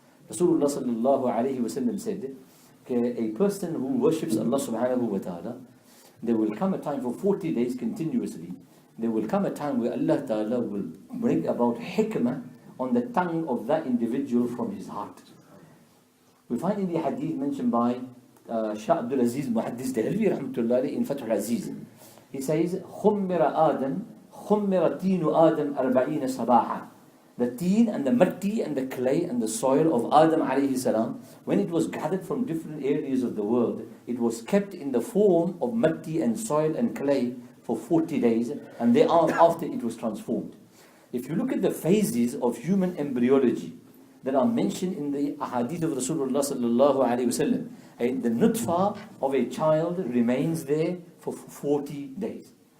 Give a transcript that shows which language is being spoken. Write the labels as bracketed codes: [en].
[en] Rasulullah sallallahu alayhi wa sallam said, a person who worships Allah subhanahu wa ta'ala, there will come a time for 40 days continuously, there will come a time where Allah ta'ala will bring about hikmah on the tongue of that individual from his heart. We find in the hadith mentioned by Shah Abdul Aziz Muhaddis Dehelvi rahmatullahi in Fath al-Aziz. He says, [ar] خُمِّرَ تِينُ آدَمْ 40 صَبَاحًا. [en] The teen and the matti and the clay and the soil of Adam alayhi salam, when it was gathered from different areas of the world, it was kept in the form of matti and soil and clay for 40 days, and thereafter it was transformed. If you look at the phases of human embryology that are mentioned in the ahadith of Rasulullah sallallahu alayhi wasallam, the nutfa of a child remains there for 40 days.